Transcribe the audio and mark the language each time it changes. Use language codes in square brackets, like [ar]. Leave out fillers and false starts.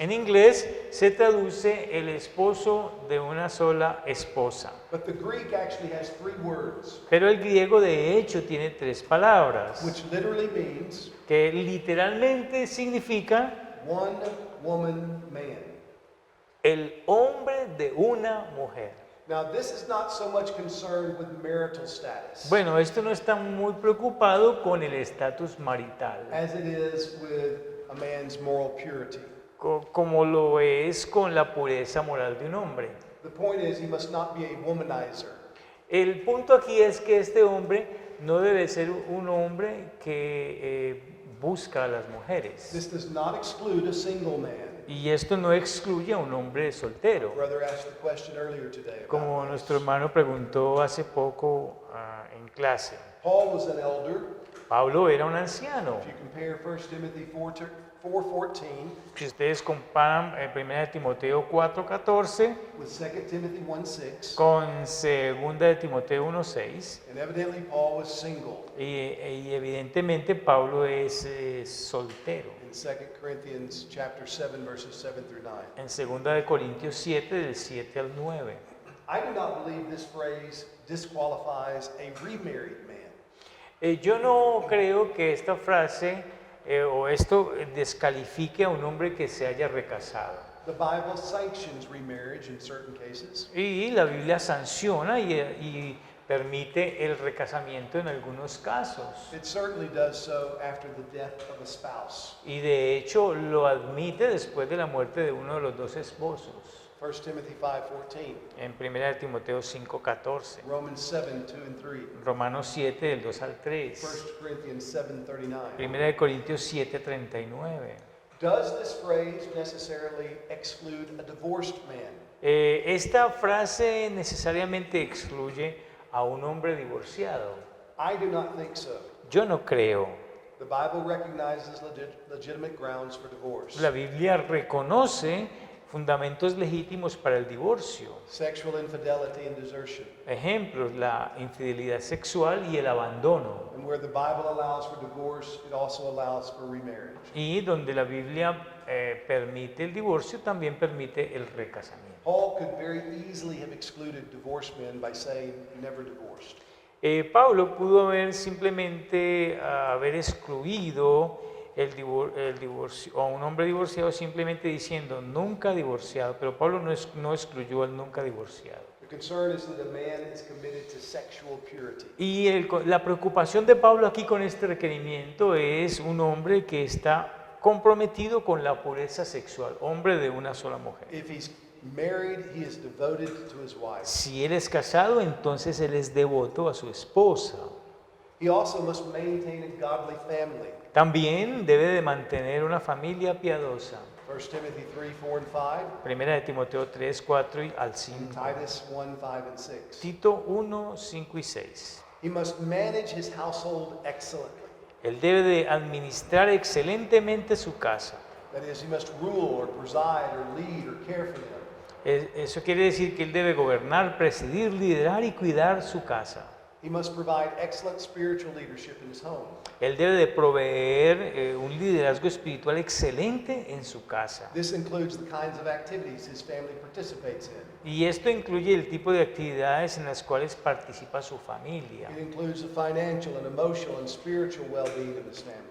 [es] En inglés se traduce el esposo de una sola esposa. [en] But the Greek actually has 3 words, [es] Pero el griego de hecho tiene 3 palabras, [en] which literally means [es] que literalmente significa [en] one-woman man. [es] el hombre de una mujer. [en] Now, this is not so much concerned with marital status [es] Bueno, esto no está muy preocupado con el estatus marital, [en] as it is with a man's moral purity. [es] como lo es con la pureza moral de un hombre. [en] The point is, he must not be a womanizer. [es] El punto aquí es que este hombre no debe ser un hombre que busca a las mujeres. [en] This does not exclude a single man. [es] Y esto no excluye a un hombre soltero. [en] Brother asked the question earlier today [es] Como [en] about [es] nuestro [en] this. [es] hermano preguntó hace poco en clase. [en] Paul was an elder. [es] Pablo era un anciano. [en] If you compare 1 Timothy 4:14 [es] Si ustedes comparan 1 Timoteo 4:14 [en] with 2 Timothy 1:6, [es] con 2 de Timoteo 1:6, [en] and evidently Paul was single [es] y evidentemente Pablo es soltero. [en] in 2 Corinthians chapter 7 verses 7 through 9. [es] En 2 de Corintios 7, del 7 al 9. [en] I do not believe this phrase disqualifies a remarried man. [es] Yo no creo que esta frase o esto descalifique a un hombre que se haya recasado. [en] The Bible sanctions remarriage in certain cases. [es] Y la Biblia sanciona y permite el recasamiento en algunos casos. [en] It certainly does so after the death of a spouse. [es] Y de hecho lo admite después de la muerte de uno de los dos esposos. [en] 1 Timothy 5:14, [es] En 1 Timoteo 5:14, [en] Romans 7, 2 and 3, [es] Romanos 7 del 2 al 3, [en] 1 Corinthians 7:39. [es] 1 Corintios 7:39. [en] Does this phrase necessarily exclude a divorced man? [es] Esta frase necesariamente excluye a un hombre divorciado. [en] I do not think so. [es] Yo no creo. [en] The Bible recognizes legitimate grounds for divorce. [es] La Biblia reconoce fundamentos legítimos para el divorcio. [en] Sexual infidelity and desertion. [es] Ejemplos, la infidelidad sexual y el abandono. [en] And where the Bible allows for divorce, it also allows for remarriage. [es] Y donde la Biblia permite el divorcio, también permite el recasamiento. [en] Paul could very easily have excluded divorced men by saying never divorced. [es] Pablo pudo haber simplemente haber excluido el divorcio, o a un hombre divorciado simplemente diciendo nunca divorciado, pero Pablo no excluyó al nunca divorciado. [en] The concern is that a man is committed to sexual purity. [es] Y la preocupación de Pablo aquí con este requerimiento es un hombre que está comprometido con la pureza sexual, hombre de una sola mujer. [en] If he's married, he is devoted to his wife. [es] Si él es casado, entonces él es devoto a su esposa. [en] He also must maintain a godly family. [es] También debe de mantener una familia piadosa. [en] 1 Timothy 3, 4 and 5, [es] Primera de Timoteo 3, 4 y al 5. [en] and Titus 1, 5 and 6. [es] Tito 1, 5 y 6. [en] He must manage his household excellently. [es] Él debe de administrar excelentemente su casa. [en] That is, he must rule or preside or lead or care for them. [es] Eso quiere decir que él debe gobernar, presidir, liderar y cuidar su casa. [en] He must provide excellent spiritual leadership in his home. [es] Él debe de proveer un liderazgo espiritual excelente en su casa. [en] This includes the kinds of activities his family participates in. [es] Y esto incluye el tipo de actividades en las cuales participa su familia. [en] It includes the financial and emotional and spiritual well-being of his family.